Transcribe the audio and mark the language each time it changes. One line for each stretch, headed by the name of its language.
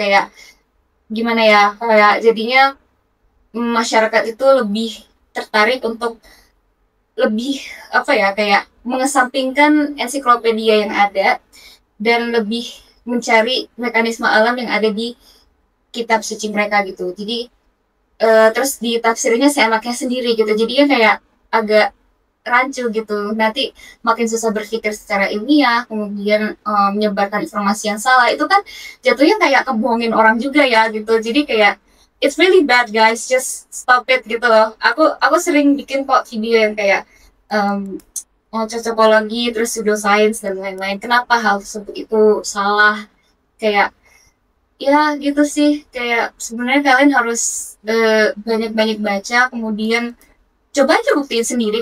Indonesian: Kayak gimana ya, kayak jadinya masyarakat itu lebih tertarik untuk lebih kayak mengesampingkan ensiklopedia yang ada dan lebih mencari mekanisme alam yang ada di kitab suci mereka gitu. Jadi terus ditafsirnya seenaknya sendiri gitu, jadinya kayak agak rancu gitu, nanti makin susah berpikir secara ilmiah, kemudian menyebarkan informasi yang salah, itu kan jatuhnya kayak kebohongin orang juga ya gitu. Jadi kayak
English: it's really bad guys, just stop it
Indonesian: gitu loh. Aku sering bikin kok video yang kayak cocokologi terus pseudoscience dan lain-lain, kenapa hal tersebut itu salah. Kayak ya gitu sih, kayak sebenarnya kalian harus banyak-banyak baca, kemudian coba aja buktiin sendiri.